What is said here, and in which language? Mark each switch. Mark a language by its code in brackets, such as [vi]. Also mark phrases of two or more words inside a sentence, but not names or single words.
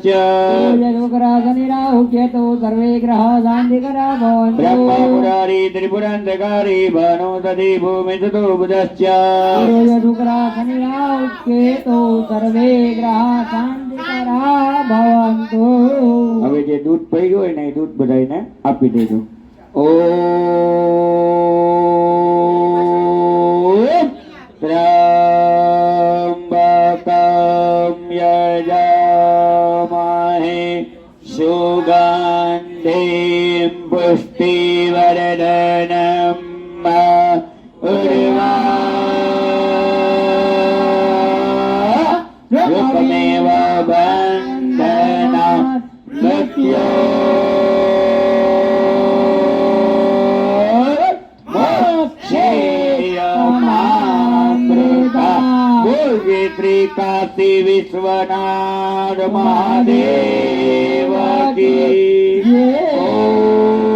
[sa] गुरुः शुक्रः शनि राहु केतु सर्वे ग्रहाः शान्ति करावन्तु ब्रह्मा मुरारी त्रिपुरान्धकारी भानो दधी भूमिदुतो बुधश्च गुरुः शुक्रः शनि राहु केतु सर्वे ग्रहाः शान्ति करावन्तु [gu] હવે જે દૂધ પડ્યું હોય ને એ દૂધ બધાને આપી દેજો. [sa] ओम त्र्यम्बकम् यजामहे सुगन्धिम् पुष्टिवर्धनम् रूपमेव बन्धना काशी [hi] विश्वनाथ महादेव की जय।